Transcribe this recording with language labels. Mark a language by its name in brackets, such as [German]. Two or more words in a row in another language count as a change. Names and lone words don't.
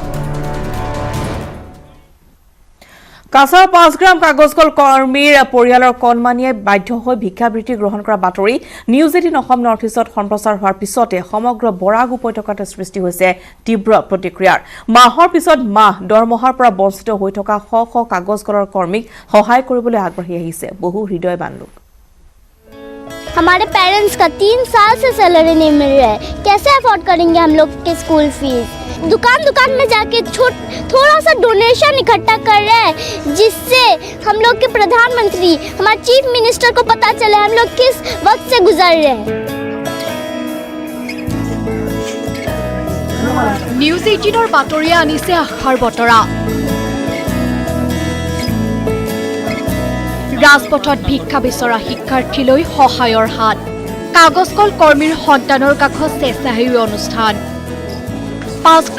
[Assamese] কাছাৰ 5 গ্ৰাম কাগজকল কৰ্মীৰ পৰিয়ালৰ কণমানিয়ে বাধ্য হৈ ভিক্ষাবৃত্তি গ্ৰহণ কৰা বাতৰি নিউজ 18 অসম নৰ্থ ইষ্টত সম্প্ৰচাৰ হোৱাৰ পিছতে সমগ্ৰ বৰাক উপত্যকাতে সৃষ্টি হৈছে তীব্ৰ প্ৰতিক্ৰিয়াৰ মাহৰ পিছত মাহ দৰমহাৰ পৰা বঞ্চিত হৈ থকা শ শ কাগজকলৰ কৰ্মীক সহায় কৰিবলৈ আগবাঢ়ি আহিছে বহু হৃদয়বান লোক [Hindi] हमारे पेरेंट्स का 3 साल से सैलरी नहीं मिल रहा है कैसे अफोर्ड करेंगे हम लोग के [English] school fees [Hindi] दुकान में जाके थोड़ा सा डोनेशन इकट्ठा कर रहे हैं जिससे हम लोग के प्रधानमंत्री हमारे [English] chief minister [Hindi] को पता चले हम लोग किस वक्त से गुजर रहे हैं [Assamese] নিউজ 18 বাতৰিয়ে আনিছে আশাৰ বতৰা ৰাজপথত ভিক্ষা বিচৰা শিক্ষাৰ্থীলৈ সহায়ৰ হাত কাগজকল কৰ্মীৰ সন্তানৰ কাষত স্বেচ্ছাসেৱী অনুষ্ঠান 5